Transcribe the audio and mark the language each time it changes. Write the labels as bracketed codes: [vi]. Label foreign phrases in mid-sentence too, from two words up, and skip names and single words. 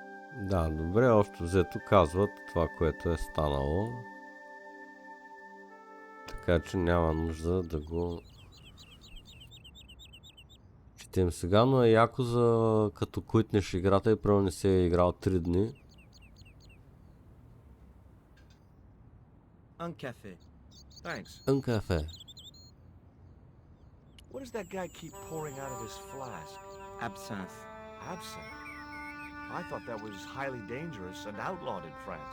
[bg] Да, добре, общо взето казват това, което е станало. Така че няма нужда да го четем сега, но е яко за като куитнеш играта и правилно не се е играл 3 дни. [fr] Un café. [en] Thanks. [fr] Un кафе. [en] What does that guy keep pouring out of his flask? Absinthe. Absinthe? I thought that was highly dangerous and outlawed in France.